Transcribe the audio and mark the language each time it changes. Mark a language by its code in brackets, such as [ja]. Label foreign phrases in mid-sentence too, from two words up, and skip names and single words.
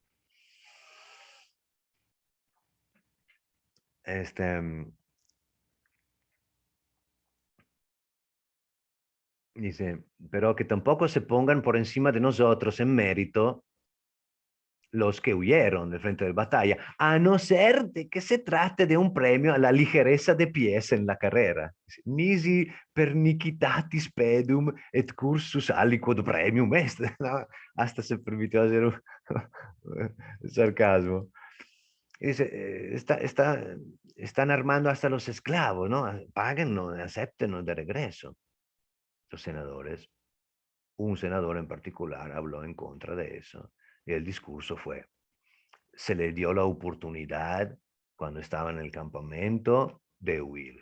[es] Dice, pero que tampoco se pongan por encima de nosotros en mérito los que huyeron del frente de batalla, a no ser de que se trate de un premio a la ligereza de pies en la carrera. [la] Nisi pernicitatis pedum et cursus aliquod premium est. [es] ¿No? Hasta se permitió hacer un sarcasmo. Dice, están armando hasta los esclavos, ¿no? Páguenlo, acéptenlo de regreso. Los senadores, un senador en particular habló en contra de eso y el discurso fue, se le dio la oportunidad cuando estaba en el campamento de huir.